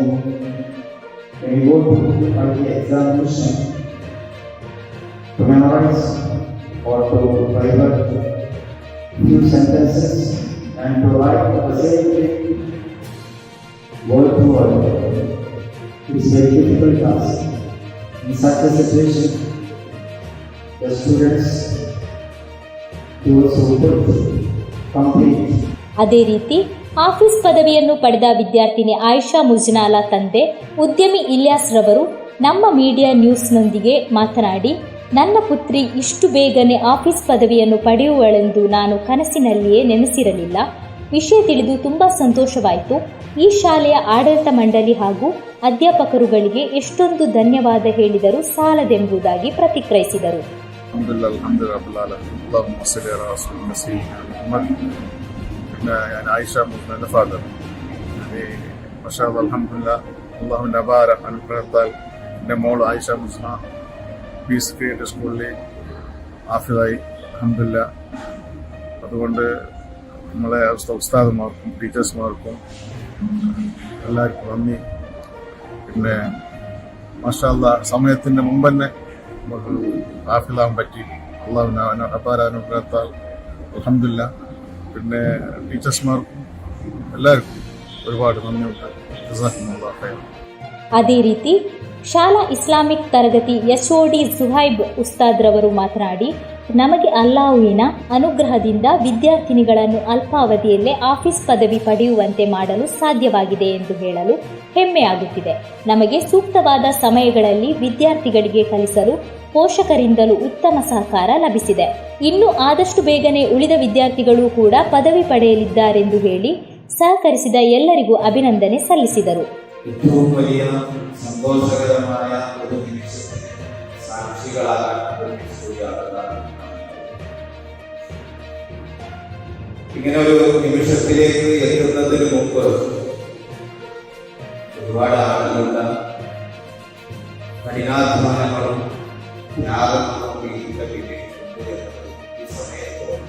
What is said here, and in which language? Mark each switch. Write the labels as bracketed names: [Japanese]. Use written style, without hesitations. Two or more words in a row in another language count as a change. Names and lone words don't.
[English] When you go to the examination to memorize or to write few sentences and to write the same thing word to word, it is very difficult task. In such a situation, the students those who could complete. [Kannada] ಅದೇ ರೀತಿ ಆಫೀಸ್ ಪದವಿಯನ್ನು ಪಡೆದ ವಿದ್ಯಾರ್ಥಿನಿ ಆಯಿಷಾ ಮುಜ್ನಾಲ ತಂದೆ ಉದ್ಯಮಿ ಇಲಿಯಾಸ್ ರವರು ನಮ್ಮ ಮೀಡಿಯಾ ನ್ಯೂಸ್ನೊಂದಿಗೆ ಮಾತನಾಡಿ, ನನ್ನ ಪುತ್ರಿ ಇಷ್ಟು ಬೇಗನೆ ಆಫೀಸ್ ಪದವಿಯನ್ನು ಪಡೆಯುವಳೆಂದು ನಾನು ಕನಸಿನಲ್ಲಿಯೇ ನೆನೆಸಿರಲಿಲ್ಲ. ವಿಷಯ ತಿಳಿದು ತುಂಬಾ ಸಂತೋಷವಾಯಿತು. ಈ ಶಾಲೆಯ ಆಡಳಿತ ಮಂಡಳಿ ಹಾಗೂ ಅಧ್ಯಾಪಕರುಗಳಿಗೆ ಎಷ್ಟೊಂದು ಧನ್ಯವಾದ ಹೇಳಿದರೂ ಸಾಲದೆಂಬುದಾಗಿ ಪ್ರತಿಕ್ರಿಯಿಸಿದರು. [Arabic] يعني عائشة من فادر يعني ما شاء الله الحمد لله اللهم بارك [Malayalam] അനുഗ്രഹത്താൽ എൻ്റെ മോൾ ആയിഷ മുസ്ന പീസ് ക്രിയേറ്റീവ് സ്കൂളിൽ ഹാഫിളായി അൽഹംദുലില്ലാ. അതുകൊണ്ട് നമ്മളെ ഉസ്താദുമാർക്കും ടീച്ചേഴ്സുമാർക്കും എല്ലാവർക്കും നന്ദി. പിന്നെ [Arabic] ما شاء الله [Malayalam] സമയത്തിൻ്റെ മുമ്പ് തന്നെ നമുക്ക് ഹാഫിളാകാൻ പറ്റി. അള്ളാഹുവിൻ്റെ അപാര അനുഗ്രഹത്താൽ അൽഹംദുലില്ലാ. പിന്നെ ടീച്ചേഴ്സ്മാർക്കും എല്ലാവർക്കും ഒരുപാട് നന്ദിയുണ്ട്. [Kannada] ಅದೇ ರೀತಿ ಶಾಲಾ ಇಸ್ಲಾಮಿಕ್ ತರಗತಿ HOD ಸುಹೈಬ್ ಉಸ್ತಾದ್ ರವರು ಮಾತನಾಡಿ, ನಮಗೆ ಅಲ್ಲಾಹುವಿನ ಅನುಗ್ರಹದಿಂದ ವಿದ್ಯಾರ್ಥಿನಿಗಳನ್ನು ಅಲ್ಪಾವಧಿಯಲ್ಲೇ ಆಫೀಸ್ ಪದವಿ ಪಡೆಯುವಂತೆ ಮಾಡಲು ಸಾಧ್ಯವಾಗಿದೆ ಎಂದು ಹೇಳಲು ಹೆಮ್ಮೆಯಾಗುತ್ತಿದೆ. ನಮಗೆ ಸೂಕ್ತವಾದ ಸಮಯಗಳಲ್ಲಿ ವಿದ್ಯಾರ್ಥಿಗಳಿಗೆ ಕಲಿಸಲು ಪೋಷಕರಿಂದಲೂ ಉತ್ತಮ ಸಹಕಾರ ಲಭಿಸಿದೆ. ಇನ್ನು ಆದಷ್ಟು ಬೇಗನೆ ಉಳಿದ ವಿದ್ಯಾರ್ಥಿಗಳು ಕೂಡ ಪದವಿ ಪಡೆಯಲಿದ್ದಾರೆಂದು ಹೇಳಿ ಸಹಕರಿಸಿದ ಎಲ್ಲರಿಗೂ ಅಭಿನಂದನೆ ಸಲ್ಲಿಸಿದರು. [Malayalam] ഏറ്റവും വലിയ സന്തോഷകരമായ ഒരു നിമിഷത്തിന് സാക്ഷികളാകാൻ ഇങ്ങനെ ഒരു നിമിഷത്തിലേക്ക് എത്തുന്നതിന് മുമ്പ് ഒരുപാട് ആളുകളുടെ കഠിനാധ്വാനങ്ങളും ത്യാഗങ്ങളും ഈ സമയത്ത്